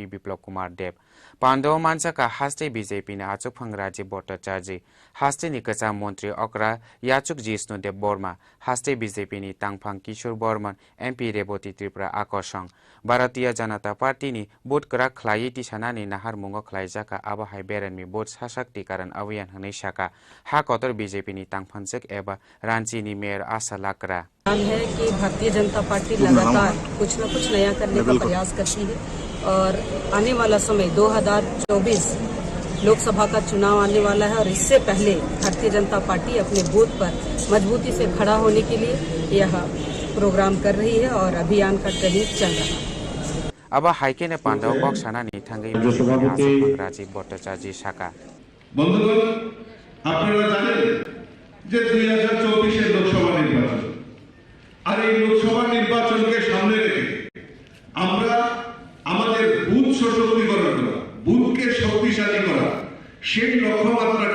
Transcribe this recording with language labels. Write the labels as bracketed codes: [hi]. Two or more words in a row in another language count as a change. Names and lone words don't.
[trp] विप्लव कुमार देव पाण्डव मानजाका हास्ते बीजेपीनि आचुकफाङ राजीव भट्टाचार्य हास्तेनि कचाम मन्त्री अक्रा याचुक जिष्णुदेव बर्मा हास्ते बीजेपीनि तांफाङ किशोर बर्मन एमपी रेवती त्रिपुरा आकर्षण भारतीय जनता पार्टीनि बोटकरा ख्लाइ तिसानानि नाहार मुंगो ख्लाइजाका आबहाय बेरेननि बोट [hi] सशक्तिकरण अभियान [trp] हनै शाखा हाकतर बीजेपीनि तांफानचेक एबा रांचीनि मेयर आशा लाक्रा [hi] है कि भारतीय जनता पार्टी लगातार कुछ न कुछ नया करने का प्रयास करती है और आने वाला समय 2024 लोकसभा का चुनाव आने वाला है और इससे पहले भारतीय जनता पार्टी अपने बूथ पर मजबूती से खड़ा होने के लिए यह प्रोग्राम कर रही है और अभियान का ट्रेनिंग चल रहा है [trp] अब हाइके ने पांडव बक्साना निथांगै राजीव भट्टाचार्य शाखा [bn] বন্ধুগণ আপনারা জানেন যে 2024 এর লোকসভা নির্বাচন আর এই লোকসভা নির্বাচনকে সামনে রেখে আমরা আমাদের বুথ সশক্তিকরণ করা বুথকে শক্তিশালী করা সেই লক্ষ্যমাত্রাকে